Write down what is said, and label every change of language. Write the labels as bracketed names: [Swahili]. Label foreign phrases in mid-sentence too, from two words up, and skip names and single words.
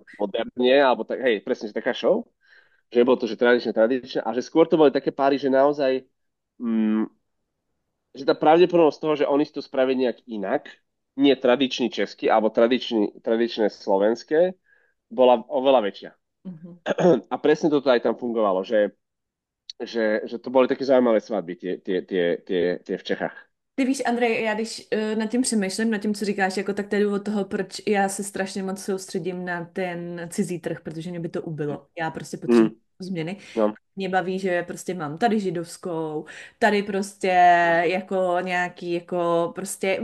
[Slovak] moderne, alebo tak, hej, presne, že taká show, že bolo to, že tradičné, a že skôr to boli také páry, že naozaj, mm, že tá pravdepodobnosť toho, že oni si to spravia nejak inak, nie tradičný český, alebo tradičné slovenské, bola oveľa väčšia. Mhm. A presne toto aj tam fungovalo, že to boli také zaujímavé svadby, tie v Čechách. [Czech] Ty víš, Andrej, já když nad tím přemýšlím, nad tím, co říkáš, jako tak to je důvod toho, proč já se strašně moc soustředím na ten cizí trh, protože mě by to ubilo. Já prostě potřebuji Mm, změny. no, Mě baví, že prostě mám tady židovskou, tady prostě jako nějaký, jako prostě,